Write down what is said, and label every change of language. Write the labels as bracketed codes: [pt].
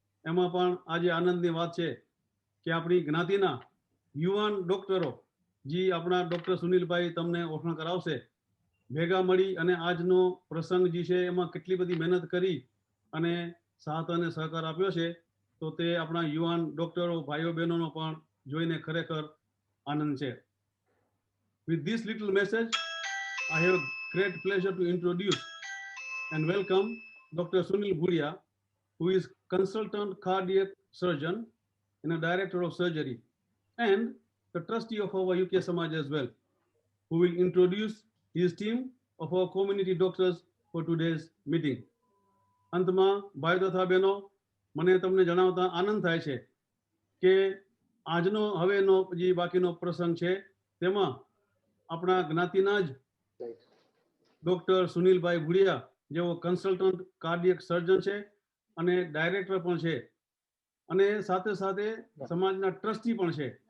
[gu] એમાં પણ આજે આનંદની વાત છે કે આપણી જ્ઞાતિના યુવાન ડોક્ટરો, જે આપણા ડૉક્ટર સુનિલભાઈ તમને ઓળખાણ કરાવશે, ભેગા મળી અને આજનો પ્રસંગ જે છે એમાં કેટલી બધી મહેનત કરી અને સાથ અને સહકાર આપ્યો છે, તો તે આપણા યુવાન ડોક્ટરો ભાઈઓ બહેનોનો પણ જોઈને ખરેખર આનંદ છે. [en] With this little message, I have great pleasure to introduce and welcome Dr. Sunil Bhuria, who is consultant cardiac surgeon and a director of surgery, and the trustee of our UK Samaj as well, who will introduce his team of our community doctors for today's meeting. [gu] અંતમાં ભાઈ તથા બહેનો, મને તમને જણાવતા આનંદ થાય છે કે આજનો હવેનો જે બાકીનો પ્રસંગ છે તેમાં આપણા જ્ઞાતિના જ ડોક્ટર સુનિલભાઈ ભુડિયા, જેઓ કન્સલ્ટન્ટ કાર્ડિયક સર્જન છે અને ડાયરેક્ટર પણ છે, અને સાથે સાથે સમાજના ટ્રસ્ટી પણ છે.